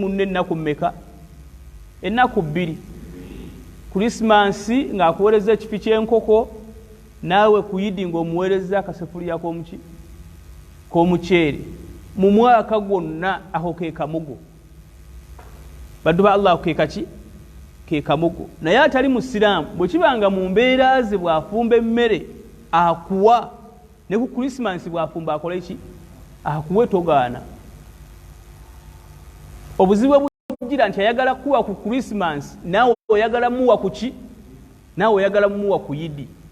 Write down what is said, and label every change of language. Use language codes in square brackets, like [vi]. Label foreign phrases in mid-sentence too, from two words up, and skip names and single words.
[lg] munne ennaku mmeka ennaku 2 Krismansi ng'akuweereza ekifi ky'enkoko naawe kuyidi ng'omuweereza akasefuliya k'omuceere mu mwaka gwonna aho ke kamugo baddu ba Allah ke kaki ke kamugo naye atali musiraamu bwe kibanga mu mbeera ze bw'afumba emmere akuwa ne ku Krismansi bw'afumba akola ki akuwe togaana obuzibu bujira nti ayagala kuwa ku Krismansi naawe oyagala muwa kuki naawe oyagala muwa ku yidi